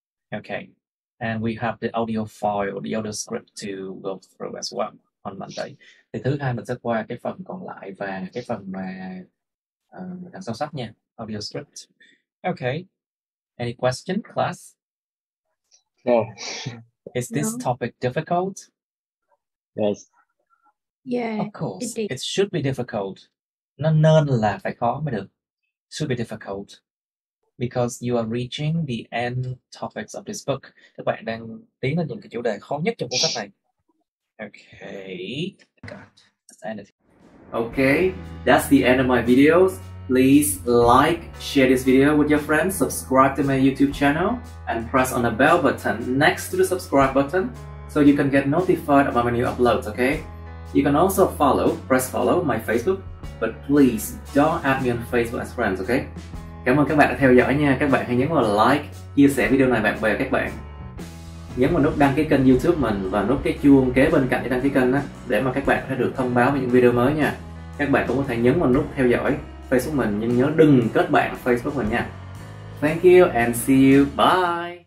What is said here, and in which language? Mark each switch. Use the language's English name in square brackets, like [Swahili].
[English] Okay, and we have the audio file, the audio script to go through as well on Monday. [Vietnamese] Thì thứ hai mình sẽ qua cái phần còn lại và cái phần mà đằng sau sách nha, audio script. [English] Okay, any question, class? No. Is this No. topic difficult? Yes. Yeah. Of course, It it should be difficult. [Vietnamese] Nó nên là phải khó mới được. [English] Should be difficult. Because you are reaching the end topics of this book. [Vietnamese] Các bạn đang tiến đến những cái chủ đề khó nhất trong cuốn sách này. [English] Okay. God, that's the end of it. Okay, that's the end of my videos. Please like, share this video with your friends, subscribe to my YouTube channel, and press on the bell button next to the subscribe button so you can get notified about my new uploads, okay? You can also press follow my Facebook, but please don't add me on Facebook as friends, okay? [Vietnamese] Cảm ơn các bạn đã theo dõi nha. Các bạn hãy nhấn vào like, chia sẻ video này bạn bè các bạn. Nhấn vào nút đăng ký kênh YouTube mình và nút cái chuông kế bên cạnh để đăng ký kênh đó, để mà các bạn sẽ được thông báo về những video mới nha. Các bạn cũng có thể nhấn vào nút theo dõi Facebook mình, nhưng nhớ đừng kết bạn Facebook mình nha. [English] Thank you and see you. Bye.